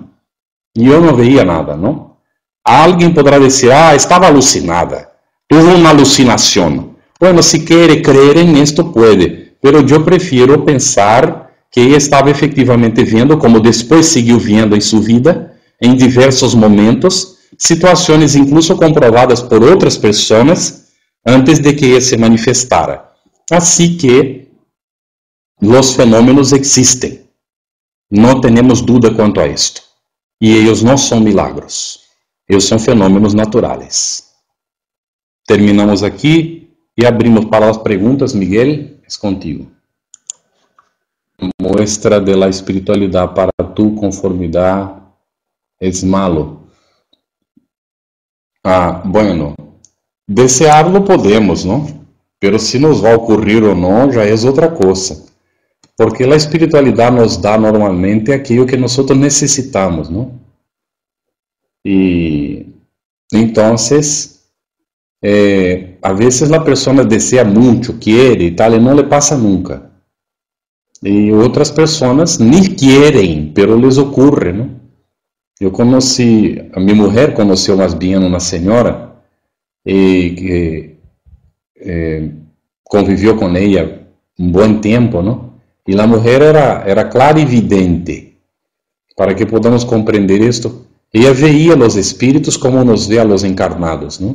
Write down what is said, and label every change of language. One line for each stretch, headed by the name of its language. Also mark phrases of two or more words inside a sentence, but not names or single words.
Spanish: Y yo no veía nada, ¿no? Alguien podrá decir: estaba alucinada, tuvo una alucinación. Bueno, si quiere creer en esto, puede, pero yo prefiero pensar que ella estaba efectivamente viendo, como después siguió viendo en su vida,
Portuguese: em diversos momentos, situações incluso comprovadas por outras pessoas antes de que ele se manifestara. Assim que os fenômenos existem. Não temos dúvida quanto a isto. E eles não são milagros. Eles são fenômenos naturais. Terminamos aqui e abrimos para as perguntas.
Spanish: Miguel,
Portuguese: é contigo.
Spanish: Muestra de la espiritualidade para tu conformidade es malo. Bueno, desearlo podemos, ¿no? Pero si nos va a ocurrir o no, ya es otra cosa. Porque la espiritualidad nos da normalmente aquello que nosotros necesitamos, ¿no? Y entonces, a veces la persona desea mucho, quiere y tal, y no le pasa nunca. Y otras personas ni quieren, pero les ocurre, ¿no?
Portuguese: Eu conheci, a minha mulher conheceu mais bem uma senhora que conviveu com ela um bom tempo, não? E a mulher era clarividente. Para que podamos compreender isto, ela veía os espíritos como nos vê
Spanish: a los encarnados,
Portuguese: não?